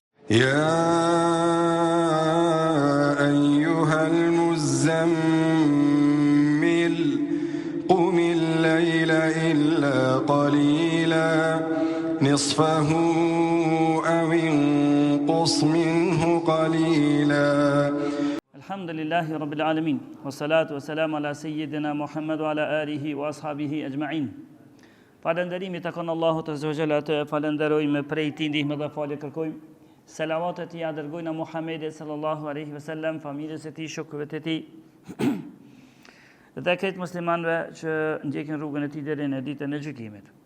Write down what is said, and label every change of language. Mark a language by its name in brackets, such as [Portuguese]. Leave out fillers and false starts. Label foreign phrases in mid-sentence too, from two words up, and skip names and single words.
[Arabic] يا أيها المزمل قم الليل إلا قليلا نصفه أو انقص منه قليلا. الحمد لله رب العالمين والصلاة والسلام على سيدنا Muhammad وعلى آله وأصحابه أجمعين. [Albanian] Falënderimi takon Allahut [Arabic] عز وجل, [Albanian] të falenderojmë prej tij ndihmë dhe falje kërkojmë. Selavatet ja dërgojnë a Muhammedit [Arabic] صلى الله عليه وسلم, [Albanian] familjes e tij, shokëve të tij dhe këtë muslimanëve që ndjekin rrugën e tij deri në ditën e gjykimit.